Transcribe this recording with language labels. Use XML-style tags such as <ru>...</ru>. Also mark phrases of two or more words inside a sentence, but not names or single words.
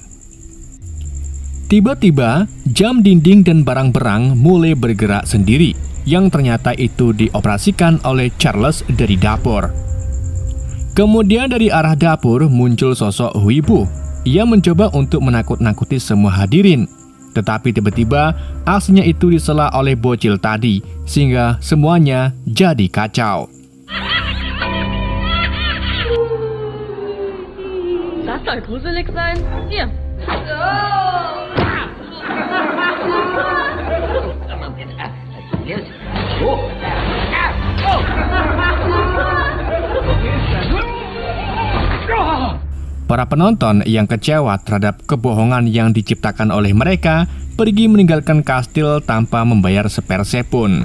<id>Tiba-tiba, jam dinding dan barang-barang mulai bergerak sendiri, yang ternyata itu dioperasikan oleh Charles dari dapur. Kemudian dari arah dapur muncul sosok Hui Bu. Ia mencoba untuk menakut-nakuti semua hadirin. Tetapi tiba-tiba aksinya itu disela oleh bocil tadi, sehingga semuanya jadi kacau.</id> <de>Das soll gruselig sein. Hier.</de> <id>Para penonton yang kecewa terhadap kebohongan yang diciptakan oleh mereka pergi meninggalkan kastil tanpa membayar sepersen pun.</id>